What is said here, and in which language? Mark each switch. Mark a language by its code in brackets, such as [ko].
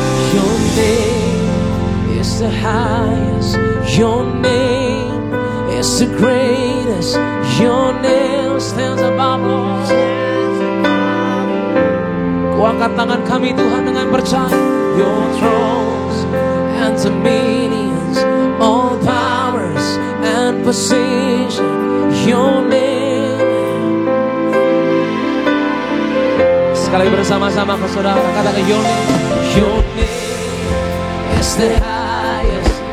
[en] Your name is the highest. Your name is the greatest. Your name stands above all. [id] Kuangkat tangan kami Tuhan dengan percaya. [en] Your thrones and dominions, all powers and position. Your name. [id] Sekali bersama-sama ke saudara, katakan [en] your name. Your name is the highest.